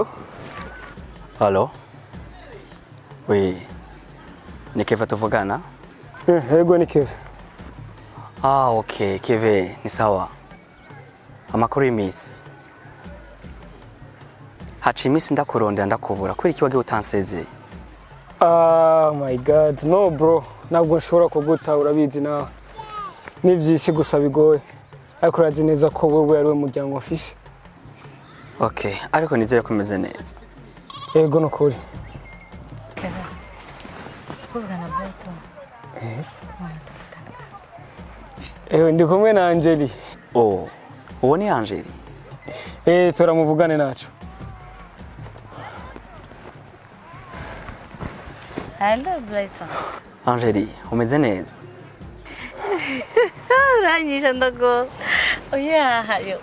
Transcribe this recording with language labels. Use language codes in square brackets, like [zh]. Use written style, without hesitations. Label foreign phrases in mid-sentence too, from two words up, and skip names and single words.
[en] Hello? Oui. [rw] Ni Keve tuvugana? Yego ni Keve. Ah, okay, Keve, ni sawa. [rn] Amakuru y'imisi. Haci imisi ndakurondera ndakubura. Kweri iki wagiye utansezeye? [en] Oh my god, no bro. [rw] Ntabwo nshobora kuguta urabizi nawe. [rn] Nivyisi gusa bigoye. Ariko urazi neza ko wewe ari we muryango mfise. [rw] Okay, ariko nizere ko umeze neza. Yego nukuri. Keve. Tuvugana Brighton. Ndi kumwe na Angeli. Oh, uwo ni Angeli? [rn] Turamuvugane naco. [en] Hello Brighton. [rw] Angeli, umeze neza? Uranyisha ndago. Oya hayo.